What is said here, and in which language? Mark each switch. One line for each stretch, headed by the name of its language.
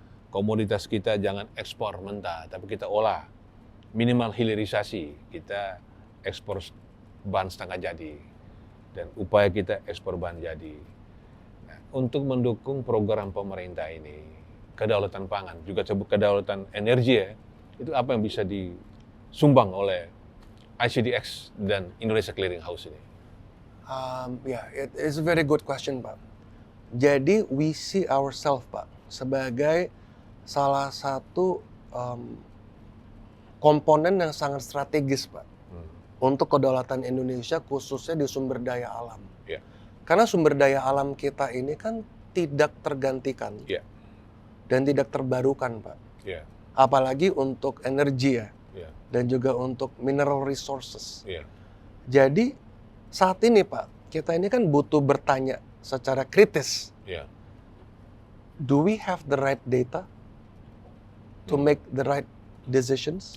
Indonesian: Komoditas kita jangan ekspor mentah, tapi kita olah, minimal hilirisasi, kita ekspor bahan setengah jadi, dan upaya kita ekspor bahan jadi. Nah, untuk mendukung program pemerintah ini, kedaulatan pangan, juga sebut kedaulatan energi ya, itu apa yang bisa disumbang oleh ICDX dan Indonesia Clearing House ini?
English: It is a very good question Pak.
Indonesian: Jadi
English: we see ourselves
Indonesian: Pak sebagai salah satu komponen yang sangat strategis Pak untuk kedaulatan Indonesia khususnya di sumber daya alam. Yeah. Karena sumber daya alam kita ini kan tidak tergantikan dan tidak terbarukan Pak. Yeah. Apalagi untuk energi ya, dan juga untuk
English: mineral resources. Yeah.
Indonesian: Jadi saat ini Pak, kita ini kan butuh bertanya secara kritis. Yeah.
English: Do we have the right data to make the right decisions?